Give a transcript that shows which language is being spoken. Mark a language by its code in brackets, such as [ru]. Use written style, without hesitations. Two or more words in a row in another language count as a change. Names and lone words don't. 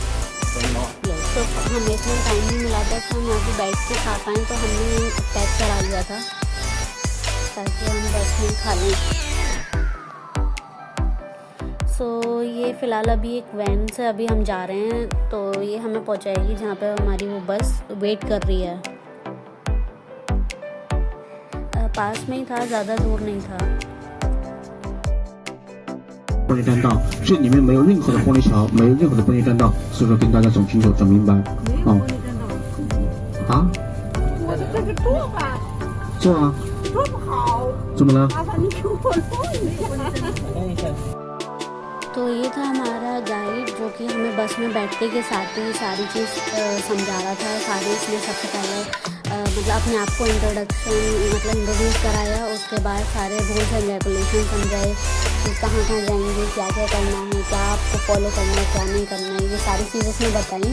[hi] तो हमें इतना टाइम नहीं मिला था कि हम यहाँ पे बैठ के खा पाएँ, तो हमने पैक करा लिया था ताकि हम बस में खा लें। सो ये फ़िलहाल अभी एक वैन से अभी हम जा रहे हैं, तो ये हमें पहुंचाएगी जहाँ पे हमारी वो बस वेट कर रही है। पास में ही था, ज़्यादा दूर नहीं था। [zh] 玻璃栈道，这里面没有任何的玻璃桥，没有任何的玻璃栈道，所以说跟大家讲清楚、讲明白。哦。啊？我这个坐吧，坐啊。坐不好。怎么了？麻烦你给我弄一下。 [hi] तो ये था हमारा गाइड, जो कि हमें बस में बैठने के साथ ही सारी चीज़ समझा रहा था। सारे इसने सबसे पहले मतलब अपने आप को इंट्रोड्यूस कराया, उसके बाद सारे [en] rules and regulation [hi] समझाए कि कहाँ कहाँ जाएंगे, क्या क्या करना है, क्या आपको फॉलो करना है, क्या नहीं करना है, ये सारी चीज़ उसने बताई।